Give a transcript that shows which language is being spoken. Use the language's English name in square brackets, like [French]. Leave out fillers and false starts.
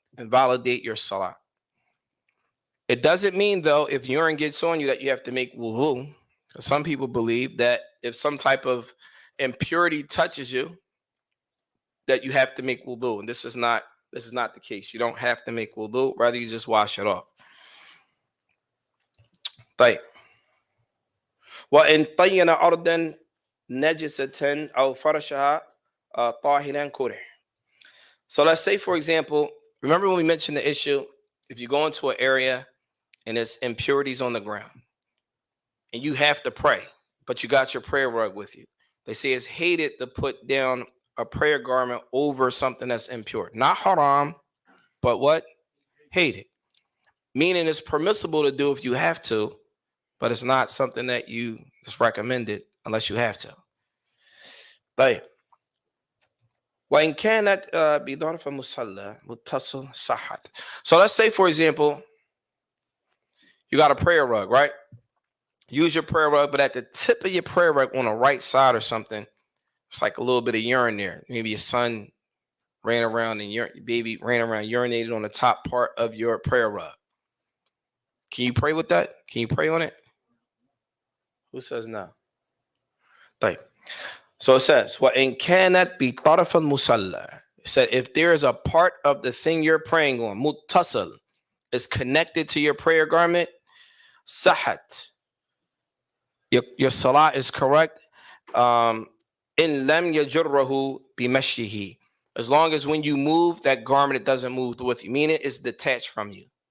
[English] Invalidate your salah. It doesn't mean, though, if urine gets on you that you have to make wudu. Some people believe that if some type of impurity touches you, that you have to make wudu. And this is not the case. You don't have to make wudu. Rather, you just wash it off. [Arabic] طيب. وإن طين أرضا نجسة أو فرشها طاهرا كره. [English] So let's say, for example, remember when we mentioned the issue, if you go into an area and there's impurities on the ground and you have to pray, but you got your prayer rug with you. They say it's hated to put down a prayer garment over something that's impure. Not haram, but what? Hated. Meaning it's permissible to do if you have to, but it's not something that is recommended unless you have to. [Arabic] طيب. وإن كانت بظرف مصلى متصل صحت. [English] So let's say, for example, you got a prayer rug, right? Use your prayer rug, but at the tip of your prayer rug on the right side or something, it's like a little bit of urine there. Maybe your son ran around and your baby ran around, urinated on the top part of your prayer rug. Can you pray with that? Can you pray on it? Who says no? طيب. So it says, وَإِن كَانَتْ بِطَرَفَ الْمُصَلَّى. It said, if there is a part of the thing you're praying on, مُتَّصِل, is connected to your prayer garment, sahat. Your salah is correct. In lam yajurrahu bimashyihi. As long as when you move, that garment, it doesn't move with you. Meaning it's detached from you.